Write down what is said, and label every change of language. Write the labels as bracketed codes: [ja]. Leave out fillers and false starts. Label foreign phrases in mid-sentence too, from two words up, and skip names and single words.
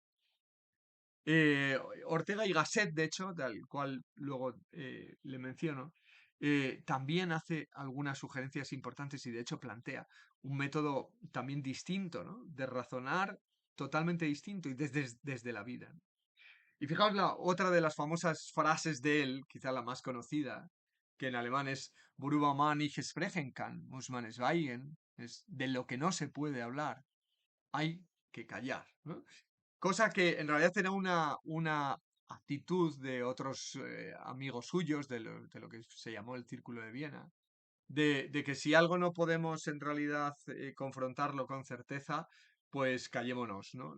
[es] Eh, Ortega y Gasset, de hecho, tal cual luego le menciono, también hace algunas sugerencias importantes y de hecho plantea un método también distinto, ¿no? De razonar totalmente distinto y desde la vida. Y fijaos otra de las famosas frases de él, quizá la más conocida, que en alemán es [de] Worüber man nicht sprechen kann, muss man schweigen, [es] es de lo que no se puede hablar, hay que callar, ¿no? Cosa que en realidad era una actitud de otros amigos suyos, de lo que se llamó el Círculo de Viena, de que si algo no podemos en realidad confrontarlo con certeza, pues callémonos, ¿no?